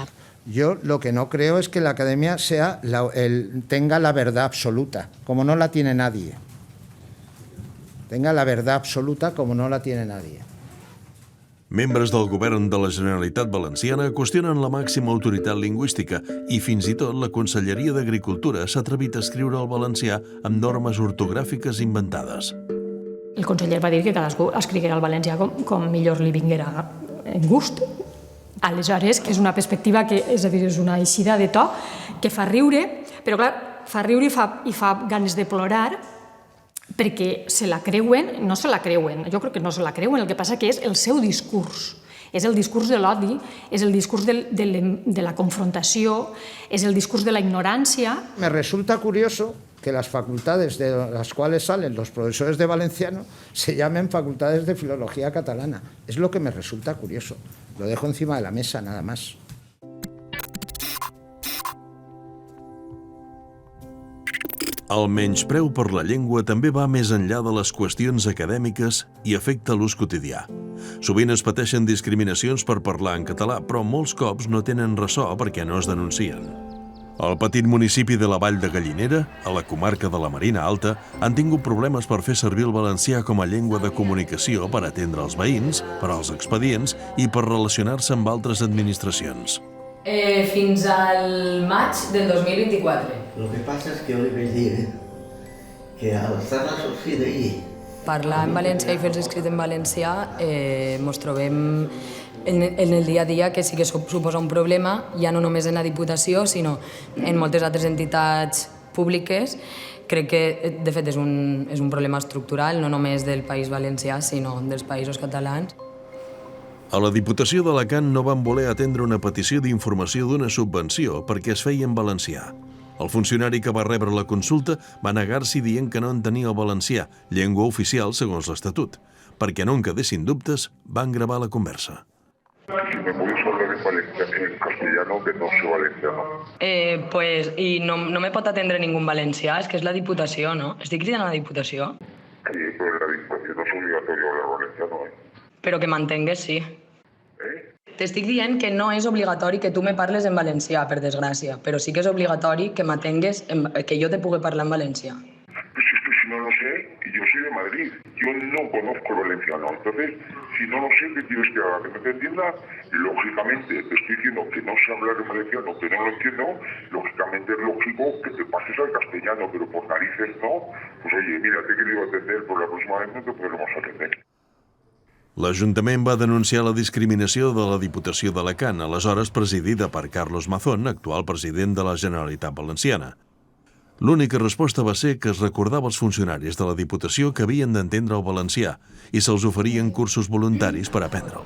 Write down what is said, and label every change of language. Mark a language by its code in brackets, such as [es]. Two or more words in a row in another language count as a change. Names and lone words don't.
[es] Yo lo que no creo es que la academia tenga la verdad absoluta, como no la tiene nadie. Tenga la verdad absoluta como no la tiene nadie. [ca] Membres del govern de la Generalitat Valenciana qüestionen la màxima autoritat lingüística i fins i tot la Conselleria d'Agricultura s'ha atrevit a escriure el valencià amb normes ortogràfiques inventades. El conseller va dir que cadascú escriguera el valencià com millor li vinguera en gust. Aleshores, és una perspectiva que, és a dir, és una eixida de to que fa riure, però clar, fa riure i fa ganes de plorar, perquè se la creuen, no se la creuen, jo crec que no se la creuen, el que passa que és el seu discurs. És el discurs de l'odi, és el discurs de la confrontació, és el discurs de la ignorància. [es] Me resulta curioso que las facultades de las cuales salen los profesores de valenciano se llamen facultades de filología catalana. Es lo que me resulta curioso. Lo dejo encima de la mesa, nada más. [ca] El menyspreu per la llengua també va més enllà de les qüestions acadèmiques i afecta l'ús quotidià. Sovint es pateixen discriminacions per parlar en català, però molts cops no tenen ressò perquè no es denuncien. Al petit municipi de la Vall de Gallinera, a la comarca de la Marina Alta, han tingut problemes per fer servir el valencià com a llengua de comunicació per atendre els veïns, per als expedients i per relacionar-se amb altres administracions. Fins al maig del 2024. [es] Lo que pasa es que yo le [ca] vaig dir [es] que al estar la sortida ahí... [ca] Parlar en valencià i fer els escrits en valencià ens trobem en el dia a dia que sí que suposa un problema, ja no només en la Diputació, sinó en moltes altres entitats públiques. Crec que, de fet, és un problema estructural, no només del País Valencià, sinó dels països catalans. A la Diputació d'Alacant no van voler atendre una petició d'informació d'una subvenció perquè es feia en valencià. El funcionari que va rebre la consulta va negar-s'hi dient que no entenia el valencià, llengua oficial segons l'Estatut. Perquè no en quedessin dubtes, van gravar la conversa. [es] Si me puedes hablar en castellano, que no sé valenciano. Pues, y [ca] no me pot atendre ningú valencià, és que és la Diputació, no? Estic cridant a la Diputació? [es] Sí, pero en la Diputación no es obligatorio hablar valenciano, [ca] Però que m'entengues, sí. T'estic dient que no és obligatori que tu me parles en valencià, per desgràcia, però sí que és obligatori que m'atengues, que jo te pugui parlar en valencià. [es] Pues es que si no lo sé, yo soy de Madrid, yo no conozco el valenciano, entonces, si no lo sé, ¿qué quieres que haga? ¿Que no te entienda? Lógicamente, te estoy diciendo que no sé hablar en valenciano, que no lo entiendo, lógicamente es lógico que te pases al castellano, pero por narices no, pues oye, mira, te he querido atender, pero la próxima vez no te podremos atender. [ca] L'Ajuntament va denunciar la discriminació de la Diputació d'Alacant, aleshores presidida per Carlos Mazón, actual president de la Generalitat Valenciana. L'única resposta va ser que es recordava als funcionaris de la Diputació que havien d'entendre el valencià i se'ls oferien cursos voluntaris per aprendre'l.